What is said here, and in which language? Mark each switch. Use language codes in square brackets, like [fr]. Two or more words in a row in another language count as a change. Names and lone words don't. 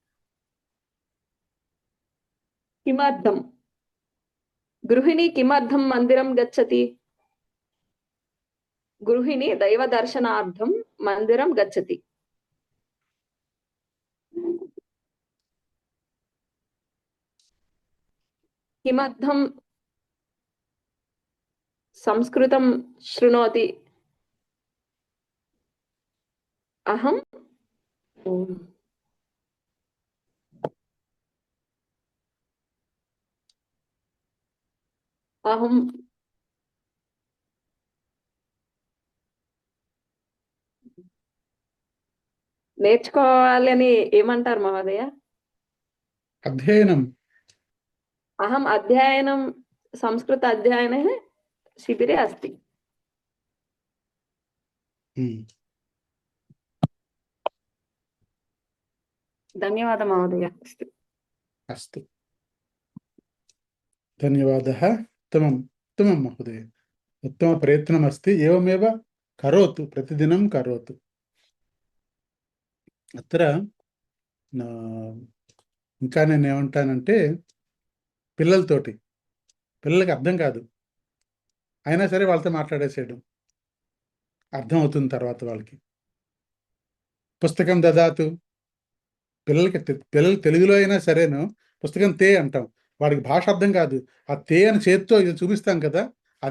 [sa] किमर्थं गृहिणी किमर्थं मन्दिरं गच्छति गृहिणी दैवदर्शनार्थं मन्दिरं गच्छति किमर्थं संस्कृतं शृणोति अहं अहं [te] నేర్చుకోవాలని ఏమంటారు మహోదయ అధ్యయనం [sa] अहं अध्ययनं संस्कृत अध्ययने शिबिरे अस्ति ఉమ్, धन्यवाद महोदय अस्तु धन्यवादः उत्तमम् उत्तमं महोदय उत्तमप्रयत्नमस्ति एवमेव करोतु प्रतिदिनं करोतु [te] అత్ర ఇంకా నేను ఏమంటానంటే పిల్లలకి అర్థం కాదు అయినా సరే వాళ్ళతో మాట్లాడేసేయడం అర్థం అవుతుంది తర్వాత వాళ్ళకి పుస్తకం దదాతు పిల్లలు తెలుగులో అయినా సరేను పుస్తకం తే అంటాం వాడికి భాష అర్థం కాదు ఆ తే అని చేత్తో ఇది చూపిస్తాం కదా అదే